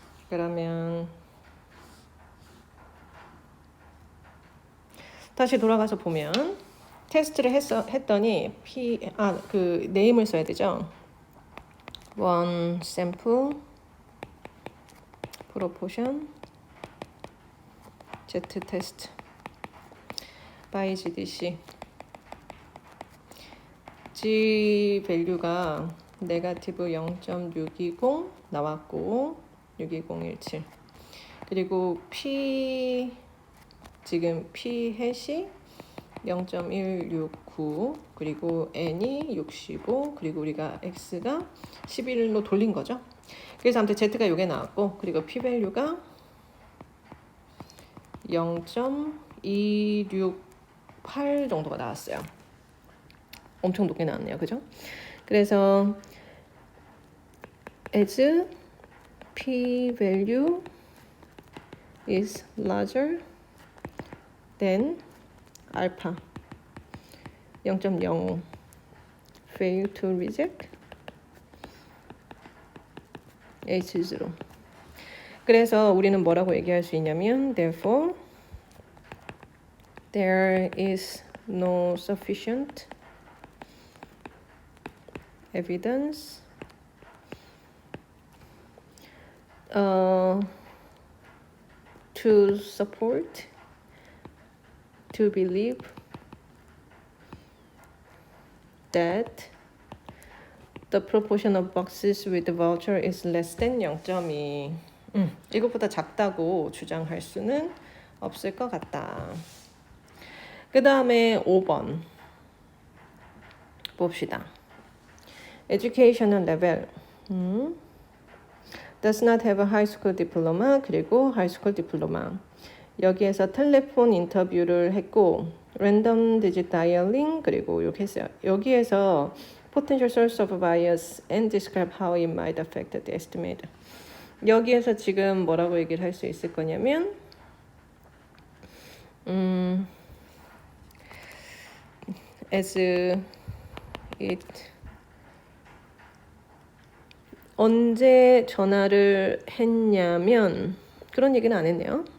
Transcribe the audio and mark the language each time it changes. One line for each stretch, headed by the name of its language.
Korean: 그러면 다시 돌아가서 보면 테스트를 했더니 그 네임을 써야 되죠.
English: one sample proportion z test by GDC.
Korean: G 밸류가 네거티브 0.620 나왔고 62017. 그리고 P 지금 P 해시 0.169 그리고 N이 65 그리고 우리가 X가 11로 돌린 거죠. 그래서 아무튼 Z가 요게 나왔고, 그리고 P 밸류가 0.268 정도가 나왔어요. 엄청 높게 나왔네요, 그죠? 그래서
English: as P value is larger than alpha 0.05 fail to reject H0.
Korean: 그래서 우리는 뭐라고 얘기할 수 있냐면,
English: therefore there is no sufficient evidence to support, to believe that the proportion of boxes with voucher is less than 0.2.
Korean: 이것보다 작다고 주장할 수는 없을 것 같다. 그 다음에 5번 봅시다.
English: Educational level does not have a high school diploma
Korean: 그리고
English: high school diploma.
Korean: 여기에서 텔레폰 인터뷰를 했고 랜덤 디짓 다이얼링 그리고 이렇게 했어요.
English: 여기에서 potential source of bias and describe how it might affect the estimate.
Korean: 여기에서 지금 뭐라고 얘기를 할 수 있을 거냐면
English: as it
Korean: 언제 전화를 했냐면 그런 얘기는 안 했네요.